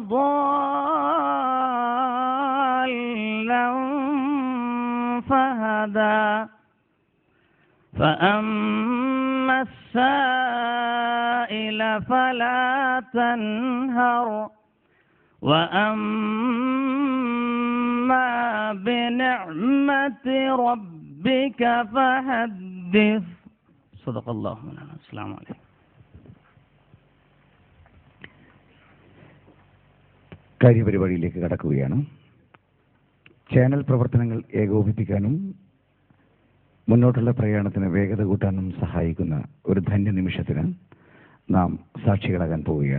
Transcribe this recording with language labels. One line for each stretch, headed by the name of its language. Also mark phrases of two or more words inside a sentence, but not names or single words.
Arabic: ضالا فهدى فأما السائل فلا تنهر وأما بنعمة ربك فحدث. صدق الله مولانا. السلام عليكم.
Malayalam: കാര്യപരിപാടിയിലേക്ക് കടക്കുകയാണ്. ചാനൽ പ്രവർത്തനങ്ങൾ ഏകോപിപ്പിക്കാനും മുന്നോട്ടുള്ള പ്രയാണത്തിന് വേഗത കൂട്ടാനും സഹായിക്കുന്ന ഒരു ധന്യ നിമിഷത്തിന് നാം സാക്ഷികളാകാൻ പോവുകയാണ്.